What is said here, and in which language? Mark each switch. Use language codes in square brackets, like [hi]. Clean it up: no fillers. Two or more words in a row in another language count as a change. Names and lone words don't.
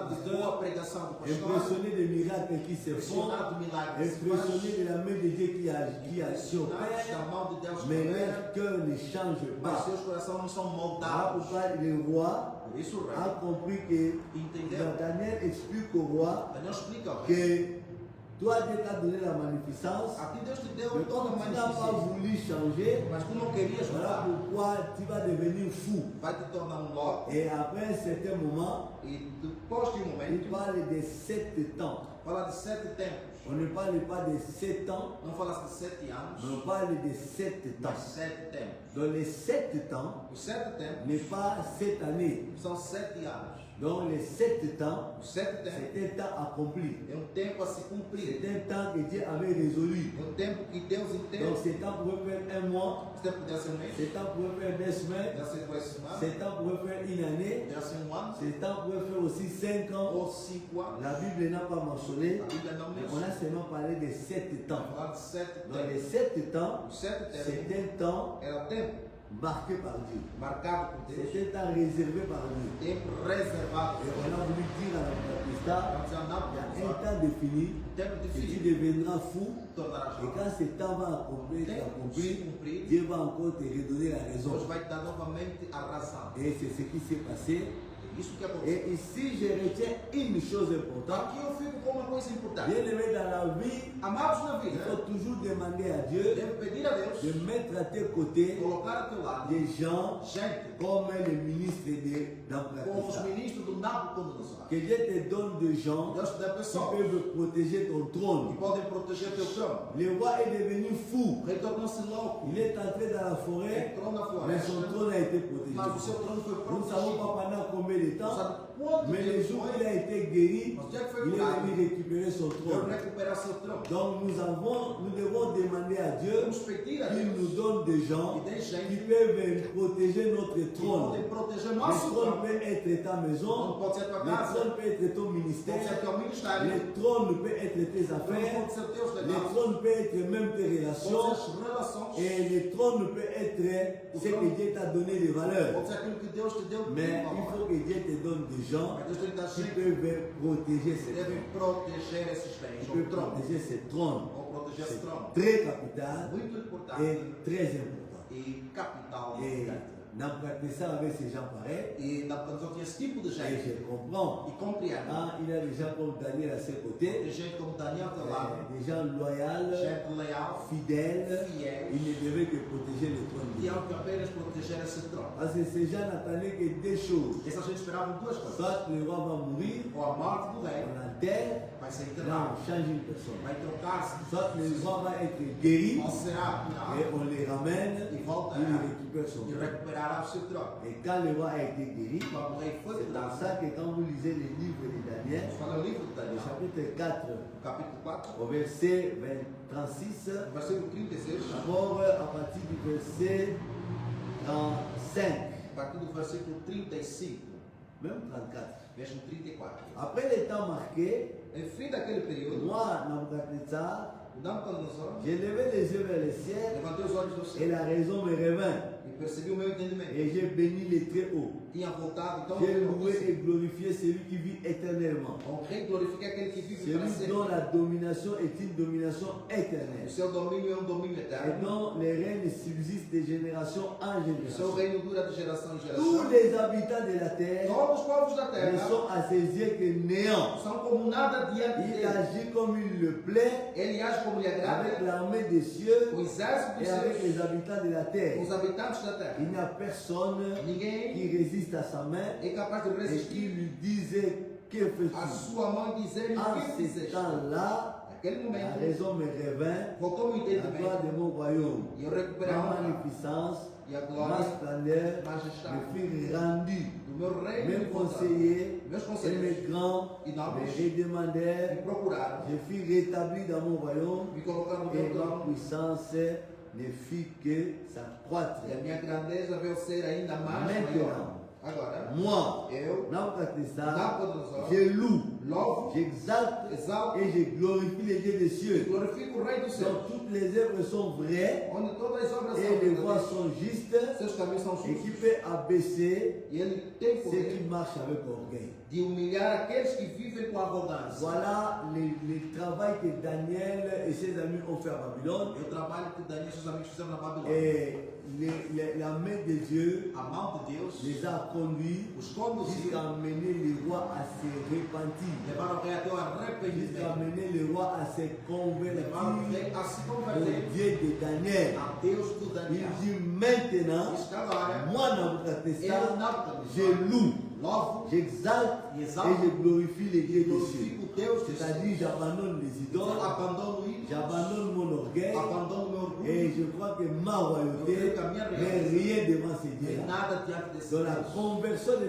[pt] Impressionados de boa [fr] pasteur, [pt] pregação do pastor. [fr] impressionnés des miracles qui se font, [pt] Impressionados de milagres que se faz. [fr] impressionnés de la main de Dieu qui [pt] Impressionados [fr] opère, [pt] da mão de Deus que [fr] mais [pt] opera. [fr] leur cœur ne change [pt] Mas [fr] pas. [pt] seus corações não são [fr] Voilà [pt] moldados. [fr] pourquoi le roi [pt] Por isso o rei [fr] a compris que [pt] entendeu. [fr] Daniel explique au roi [pt] Daniel explica ao rei. [fr] que toi Dieu t'a donné la magnificence, [pt] A ti Deus te deu [fr] mais [pt] toda a [fr] comme tu n'as pas [pt] magnificência. [fr] voulu changer, [pt] Mas tu não querias [fr] voilà [pt] mudar. [fr] pourquoi tu vas devenir fou. [pt] Vai te tornar louco. [fr] Et après un certain moment, [pt] E depois de [fr] il [pt] momento, [fr] parle de 7 temps. [pt] fala de 7 tempos. [fr] On ne parle pas de 7 ans, [pt] Não fala de 7 [fr] mais [pt] anos, [fr] on parle de 7 temps. [pt] mas 7 tempos. [fr] Donc les 7 temps [pt] Os 7 tempos [fr] n'est pas cette année. [pt] são 7 anos. [fr] Donc les 7 temps, [pt] Os 7 tempos [fr] c'est un temps accompli. [pt] é tempo a se cumprir. [fr] C'est un temps que Dieu avait résolu. [pt] É tempo que Deus [fr] Donc [pt] entende. [fr] ce temps pouvait faire un mois, [pt] Esse tempo podia ser mês, [fr] ce temps pouvait faire 2 semaines, [pt] podia ser 2 semaines, [fr] ce temps pouvait faire une année, [pt] podia ser ano, [fr] ce temps pouvait faire aussi 5 ans. [pt] ou 5 anos. [fr] La Bible n'a pas mentionné, [pt] A Bíblia não [fr] mais on a [pt] menciona. [fr] seulement parlé de 7 temps. [pt] Falar de 7 [fr] Dans les [pt] tempos. [fr] 7 temps, [pt] Os 7 tempos [fr] c'est un temps [pt] era tempo [fr] marqué par Dieu. [pt] marcado por Deus, [fr] C'est un temps réservé par Dieu. [pt] tempo reservado. [fr] Et on a voulu dire à l'Antéchrist, [pt] Vamos dizer, não, [fr] il y a un temps défini [pt] tempo [fr] que tu [pt] definido, [fr] deviendras fou. [pt] tornarás [fr] Et [pt] louco. [fr] quand ce temps va accomplir, Dieu va encore te redonner la raison. [pt] Deus vai te dar novamente a razão. [fr] Et c'est ce qui s'est passé. [pt] É isso que aconteceu. [fr] Et ici, je retiens une chose importante. [pt] Aqui eu fico com uma coisa importante. [fr] Bien aimé dans la vie, [pt] Amados na [fr] il [pt] vida, [fr] faut toujours demander à Dieu [pt] deve pedir a Deus, [fr] de mettre à tes côtés [pt] colocar a teu lado [fr] des gens [pt] gente [fr] comme le ministre [pt] como os [fr] d'Amplacista. [pt] ministros do Nabucodonosor. [fr] Que Dieu te donne des gens [pt] Deus te dá [fr] qui [pt] pessoas [fr] peuvent protéger ton [pt] que [fr] trône. [pt] podem proteger teu trono. [fr] Le roi est devenu fou. [pt] O rei tornou-se louco, [fr] Il est entré dans la forêt, [pt] entrou na [fr] mais son [pt] floresta, [fr] trône a été protégé. [pt] mas o seu trono foi [fr] Nous ne savons [pt] protegido. [fr] pas pendant combien de [pt] Não [fr] temps, [pt] sabe quanto [fr] mais le [pt] tempo [fr] jour où [pt] foi, [fr] il a été guéri, [pt] mas o dia que foi [fr] il est [pt] curado, [fr] venu récupérer son [pt] Deus [fr] trône. [pt] recuperar seu trono. [fr] Donc nous devons demander à Dieu [pt] Vamos pedir a [fr] qu'il [pt] Deus [fr] nous donne des gens [pt] que dê [fr] qui [pt] gente [fr] peuvent protéger notre [pt] que [fr] trône. [pt] podem proteger [fr] Le [pt] nosso [fr] trône [pt] trono. [fr] peut être ta [pt] Não [fr] maison, [pt] pode ser tua [fr] le [pt] casa, [fr] trône peut être ton [pt] pode ser [fr] ministère, [pt] teu ministério, [fr] le trône peut être tes [pt] não [fr] affaires, [pt] pode ser teus [fr] le [pt] negócios, [fr] trône peut être même tes [pt] pode [fr] relations, [pt] ser as relações, [fr] et le trône peut être ce que Dieu t'a donné de valeur. [pt] pode ser aquilo que Deus te deu de [fr] Mais il [pt] valor. [fr] faut que Dieu te donne des gens [pt] Mas Deus tem que dar [fr] qui [pt] gente [fr] peuvent protéger [pt] que [fr] ces [pt] devem proteger esses bens, [fr] qui [pt] o [fr] peuvent [pt] trono, [fr] protéger ces trônes. [pt] ou proteger esse trono. [fr] Très capital [pt] Muito importante [fr] et très important. [pt] e capital. [fr] Et Nabucodonosor avec ces gens pareils, [pt] E Nabucodonosor tinha esse tipo de [fr] et [pt] gente. [fr] je comprends. [pt] E compreende. [fr] Ah, il a des gens comme Daniel à ses [pt] Tem [fr] côtés, [pt] gente como Daniel do lado, [fr] des gens loyaux, [pt] gente leal, [fr] fidèles. [pt] fiel, [fr] Il ne devait que protéger le trône de [pt] e [fr] Dieu. [pt] ao que apenas proteger esse trono. [fr] Parce que ces gens n'attendaient que deux choses. [pt] Essa gente esperava duas coisas. [fr] Soit le roi va mourir, [pt] Ou a morte do rei, [fr] on l'enterre, [pt] vai ser [fr] là [pt] enterrado, [fr] on change une personne. [pt] vai trocar-se, [fr] Soit le roi va être guéri, [pt] ou será [fr] et [pt] curado [fr] on les ramène, [pt] e voltará [fr] il récupère son [pt] e [fr] trône. [pt] recuperará o seu trono. [fr] Et quand le roi a été guéri, [pt] Quando o rei foi [fr] c'est dans [pt] curado, [fr] ça que quand vous lisez le livre de Daniel, [pt] fala o livro de [fr] au [pt] Daniel, [fr] chapitre 4, [pt] capítulo 4, [fr] au verset 36, [pt] versículo 36, [fr] d'abord à partir du verset 35, [pt] a partir do versículo 35, [fr] même 34. [pt] verso 34. [fr] Après les temps marqués, [pt] Em fim daquele período, [fr] moi, Nabucodonosor, [pt] o Nabucodonosor [fr] j'ai levé les yeux vers le ciel [pt] levantou os olhos do [fr] et [pt] céu [fr] la raison me revint [pt] e percebeu o meu entendimento. [fr] et j'ai béni les très hauts. [pt] Tinha voltado, então [fr] J'ai loué et glorifié celui qui vit éternellement. [pt] honrei e glorifiquei aquele que vive para [fr] Celui [pt] sempre. [fr] dont la domination est une domination [pt] O [fr] éternelle [pt] seu domínio é domínio [fr] et [pt] eterno. [fr] dont les règnes subsistent de génération en [pt] O seu [fr] génération. [pt] reino dura de geração em [fr] Tous [pt] geração. [fr] les habitants de la terre [pt] Todos os povos da [fr] ne [pt] terra [fr] sont à ses yeux que néant. [pt] são como nada diante [fr] Il [pt] dele. [fr] agit comme il le plaît [pt] Ele age como lhe [fr] avec [pt] agrada, [fr] l'armée des cieux [pt] o exército dos [fr] et avec [pt] céus, [fr] les habitants de la terre. [pt] os habitantes da terra. [fr] Il n'y a personne [pt] Ninguém [fr] qui résiste à sa main [pt] é capaz de [fr] et qui [pt] resistir [fr] lui disait que [pt] a [fr] fais-tu. [pt] sua mão dizer-lhe o [fr] En [pt] que [fr] ce [pt] fizeste. [fr] temps-là, [pt] Naquele [fr] la [pt] momento, [fr] raison me revint, [pt] voltou o [fr] la gloire [pt] entendimento [fr] de mon royaume, [pt] e eu recuperei a [fr] ma [pt] honra [fr] magnificence, [pt] e a [fr] ma [pt] glória [fr] splendeur [pt] majestade [fr] me fut rendue. [pt] do meu reino. [fr] Mes conseillers [pt] Meus [fr] et [pt] conselheiros [fr] mes grands [pt] e [fr] me [pt] nobres [fr] redemandèrent. [pt] me procuraram, [fr] Je fus rétabli dans mon royaume [pt] me colocaram no [fr] et [pt] meu [fr] ma [pt] trono [fr] puissance ne fit que s'accroître. [pt] E a minha grandeza veio ser ainda mais [fr] Maintenant, [pt] maior. Agora, [fr] moi, [pt] eu, [fr] Nabucodonosor, [pt] Nabucodonosor, [fr] je loue, [pt] louvo, [fr] j'exalte [pt] exalto [fr] et je glorifie les dieux des [pt] e [fr] cieux. [pt] glorifico o Rei do céu, [fr] Donc toutes les œuvres sont vraies [pt] onde todas as obras [fr] et [pt] são [fr] les voies [pt] verdadeiras, [fr] sont justes [pt] seus caminhos são [fr] et qui [pt] justos, [fr] peut abaisser [pt] e ele tem [fr] ceux qui [pt] poder [fr] marchent avec orgueil. [pt] de humilhar aqueles que vivem com arrogância. [fr] Voilà le travail que Daniel et ses amis ont fait à Babylone. [pt] É o trabalho que Daniel e seus amigos fizeram na Babilônia. [fr] Et la main de Dieu [pt] A mão de Deus [fr] les a conduits [pt] os conduziu, [fr] jusqu'à amener le roi à se repentir, [pt] levaram o rei até o [fr] jusqu'à [pt] arrependimento, [fr] amener le roi à se convertir [pt] levaram o rei a se [fr] au [pt] converter [fr] Dieu de Daniel. [pt] a Deus do [fr] Il [pt] Daniel. [fr] dit maintenant, [pt] Diz que agora, [fr] moi [pt] eu, [fr] Nabucodonosor, [pt] Nabucodonosor, [fr] je loue, [pt] louvo [fr] j'exalte [pt] e [fr] et [pt] exalto, [fr] je glorifie les dieux des cieux. [pt] glorifico Deus, [fr] C'est-à-dire, j'abandonne les [pt] então [fr] idoles, [pt] abandono o ídolo, [fr] j'abandonne mon orgueil [pt] abandono o meu orgulho, [fr] et je crois que ma royauté n'est rien devant ces [pt] e [fr] dieux-là. [pt] nada diante desse [fr] Donc la [pt] Deus. [fr] conversion de